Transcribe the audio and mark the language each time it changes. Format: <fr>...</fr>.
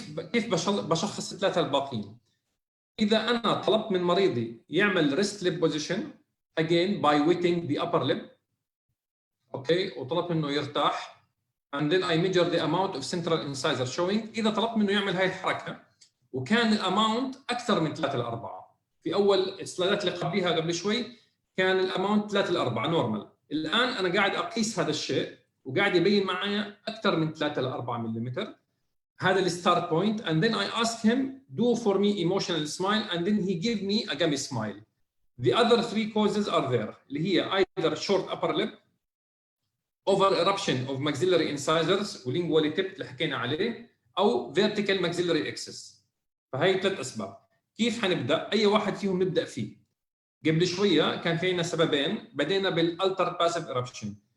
<ar>كيف بشخص ال3 الباقيين؟ اذا انا طلبت من مريضي يعمل ريست ليب بوزيشن</ar> <en>again by wetting the upper lip،</en> <ar>اوكي، وطلبت منه يرتاح</ar> <en>and then I measure the amount of central incisor showing.</en> <ar>اذا طلبت منه يعمل هاي الحركه وكان الاماونت اكثر من 3 ل 4، في اول السلايدات اللي قبليها قبل شوي كان الاماونت 3 ل 4 نورمال. الان انا قاعد اقيس هذا الشيء وقاعد يبين معايا اكثر من 3 ل 4 ملم. هذا الستارت بوينت</ar> <en>and then I ask him do for me emotional smile and then he give me a gummy smile. The other 3 causes are there</en> <ar>اللي هي</ar> <en>either short upper lip, over eruption of maxillary incisors وlingual tip</en> <ar>اللي حكينا عليه، او</ar> <en>vertical maxillary excess.</en> <ar>فهي 3 اسباب. كيف حنبدا؟ اي واحد فيهم نبدا فيه. قبل شويه كان في عندنا سببين، بدينا بالالتر باسيف ايربشن.</ar>